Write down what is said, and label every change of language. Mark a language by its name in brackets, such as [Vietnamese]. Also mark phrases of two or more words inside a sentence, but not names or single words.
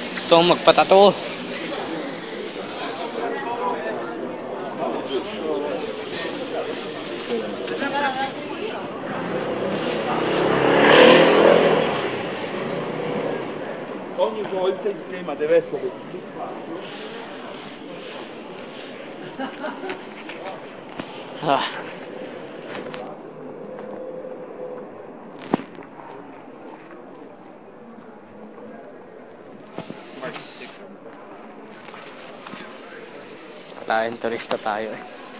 [Filipino] gusto kong magpatato. [Italian] Ogni volta il tema deve essere Ah. [Filipino] Kalahin turista tayo eh.